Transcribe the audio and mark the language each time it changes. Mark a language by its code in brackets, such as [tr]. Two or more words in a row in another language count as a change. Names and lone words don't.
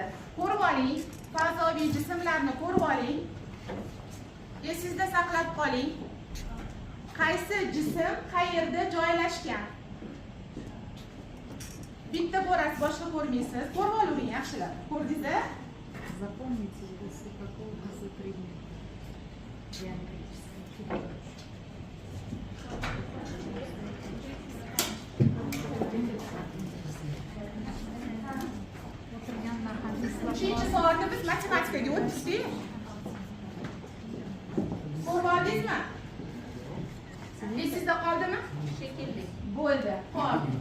[uz] Ko'rib oling. Fazoviy jismlarni ko'rib oling. Esingizda saqlab qoling. Qaysi jism qayerda joylashgan? Bitta ko'rasiz, boshqa ko'rmaysiz. Ko'rib oling yaxshilab. Ko'rdingizmi? [ru] Запомните, если какого-то предмета геометрического. [uz] Uchinchi soatda biz matematikaga o'tdik. Ko'rib oldingizmi? Esingizda qoldimi? Shekilli. Bo'ldi. Xo'p.